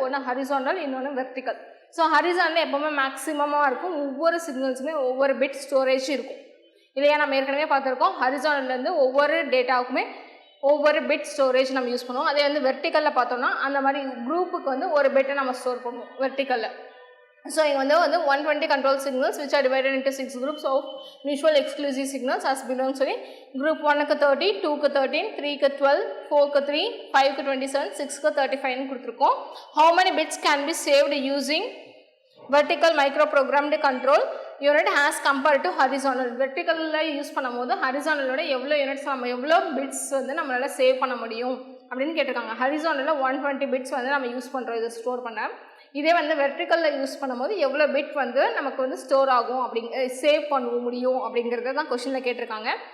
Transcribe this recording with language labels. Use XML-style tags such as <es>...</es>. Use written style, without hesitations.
<ta>ஒன்று ஹரிசாண்டல், இன்னொன்று vertical. So horizontal எப்போவுமே மேக்ஸிமமாக இருக்கும். ஒவ்வொரு சிக்னல்ஸுமே ஒவ்வொரு பிட் ஸ்டோரேஜ் இருக்கும் இல்லையா? நம்ம ஏற்கனவே பார்த்துருக்கோம். ஹரிசாண்டல்லேருந்து ஒவ்வொரு டேட்டாவுக்குமே ஒவ்வொரு பிட் ஸ்டோரேஜ் நம்ம யூஸ் பண்ணுவோம். அதே வந்து வெர்டிக்கலில் பார்த்தோம்னா அந்த மாதிரி குரூப்புக்கு வந்து ஒரு பிட்டை நம்ம ஸ்டோர் பண்ணுவோம் வெர்டிக்கலில். ஸோ இங்கே வந்து 120</ta> <en>control signals which are divided into 6 groups of mutual exclusive signals as below</en> <ta>சொல்லி குரூப் 1க்கு 30, 2க்கு 13, 3க்கு 12, 4க்கு 3, 5க்கு 27, 6க்கு 35 கொடுத்துருக்கோம்.</ta> <en>How many bits can be saved using vertical microprogrammed control unit as compared to horizontal?</en> <ta>வெர்டிக்கலில் use பண்ணும்போது ஹரிசாண்டலோட எவ்வளோ units நம்ம எவ்வளோ bits வந்து நம்மளால் சேவ் பண்ண முடியும் அப்படின்னு கேட்டிருக்காங்க. ஹரிசாண்டலில் 120 பிட்ஸ் வந்து நம்ம யூஸ் பண்ணுறோம் இதை ஸ்டோர் பண்ண. இதே வந்து வெர்டிக்கலில் யூஸ் பண்ணும்போது எவ்வளோ பிட் வந்து நமக்கு வந்து ஸ்டோர் ஆகும் சேவ் பண்ண முடியும் அப்படிங்கிறத தான் கொஷினில் கேட்டிருக்காங்க.</ta>